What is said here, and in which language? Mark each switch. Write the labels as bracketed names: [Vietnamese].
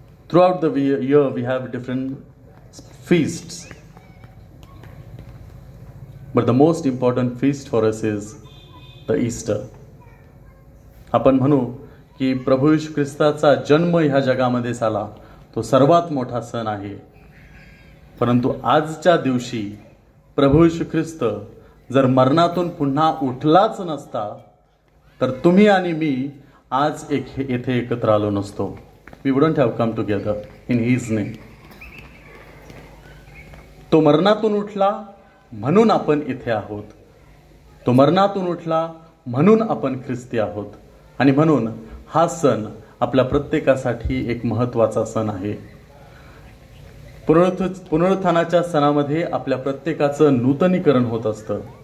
[English] Throughout the year we have different feasts. But the most important feast for us is the Easter. [Marathi] आपण म्हणू की प्रभू येशू ख्रिस्ताचा जन्म ह्या जगामध्ये झाला तो सर्वात मोठा सण आहे. परंतु आजच्या दिवशी प्रभू येशू ख्रिस्त जर मरणातून पुन्हा उठलाच नसता तर तुम्ही आणि मी आज येथे एकत्र आलो नसतो. [English] We wouldn't have come together in his name. [Marathi] तो मरणातून उठला म्हणून आपण इथे आहोत. तो मरणातून उठला म्हणून आपण ख्रिस्ती आहोत. आणि म्हणून हा सण आपल्या प्रत्येकासाठी एक महत्त्वाचा सण आहे. पुनरुत्थानाच्या सणामध्ये आपल्या प्रत्येकाचं नूतनीकरण होत असतं.